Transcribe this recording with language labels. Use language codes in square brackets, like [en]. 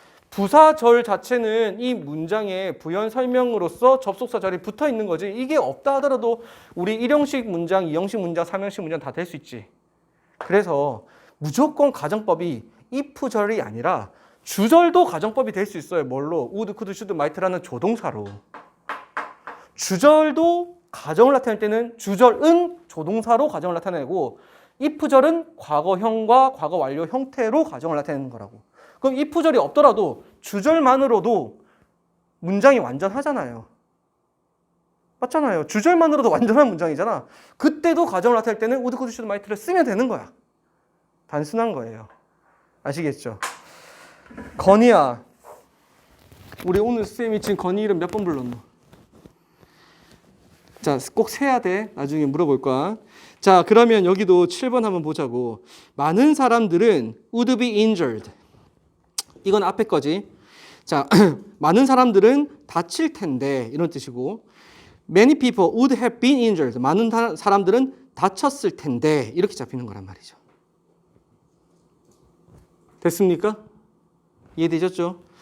[ko] 부사절 자체는 이 문장의 부연 설명으로서 접속사 절이 붙어 있는 거지. 이게 없다 하더라도 우리 1형식 문장, 2형식 문장, 3형식 문장 다 될 수 있지. 그래서 무조건 가정법이 if절이 아니라 주절도 가정법이 될 수 있어요. 뭘로? would, could, should, might라는 조동사로. 주절도 가정을 나타낼 때는 주절은 조동사로 가정을 나타내고 if절은 과거형과 과거 완료 형태로 가정을 나타내는 거라고. 그럼 if절이 없더라도 주절만으로도 문장이 완전하잖아요. 맞잖아요. 주절만으로도 완전한 문장이잖아. 그때도 가정을 나타낼 때는 would, could, should, might를 쓰면 되는 거야. 단순한 거예요. 아시겠죠? 건이야. 우리 오늘 쌤이 지금 건이 이름 몇 번 불렀노? 자, 꼭 세야 돼. 나중에 물어볼 거야. 자, 그러면 여기도 7번 한번 보자고. 많은 사람들은 [en] would be injured. [ko] 이건 앞에 거지. 자, 많은 사람들은 다칠 텐데 이런 뜻이고, [en] many people would have been injured. [ko] 많은 사람들은 다쳤을 텐데 이렇게 잡히는 거란 말이죠. 됐습니까? 이해되셨죠?